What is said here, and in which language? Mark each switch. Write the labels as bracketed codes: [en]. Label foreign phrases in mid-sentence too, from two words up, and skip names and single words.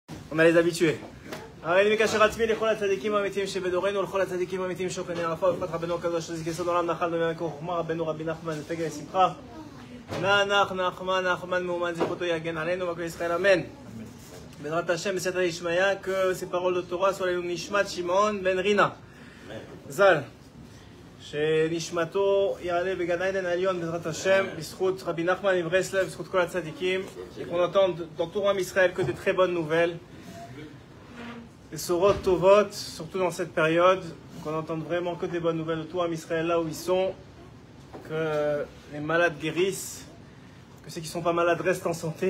[fr] On a les habitués. [he] הרי אני מקשר עצמי לכל הצדיקים האמיתיים שבדורנו ולכל הצדיקים האמיתיים שוכני ערפה ובפרט רבנו הקדוש שזה כיסוד עולם נחל במעמק חוכמה רבנו רבי נחמן פגל שמחה נחמן מאומן זכותו יגן עלינו וכל ישראל אמן. בעזרת השם בסייעתא דשמיא [fr] que ces paroles de Torah soient [he] לעילוי נשמת שמעון בן רינה ז"ל שנשמתו יעלה בגן עדן העליון בעזרת השם בזכות רבי נחמן מברסלב בזכות כל הצדיקים [fr] et qu'on entende dans tout Am Israël que de très bonnes nouvelles. Les [he] בשורות טובות, [fr] surtout dans cette période, qu'on entende vraiment que des bonnes nouvelles de tout Am Israël là où ils sont, que les malades guérissent, que ceux qui ne sont pas malades restent en santé.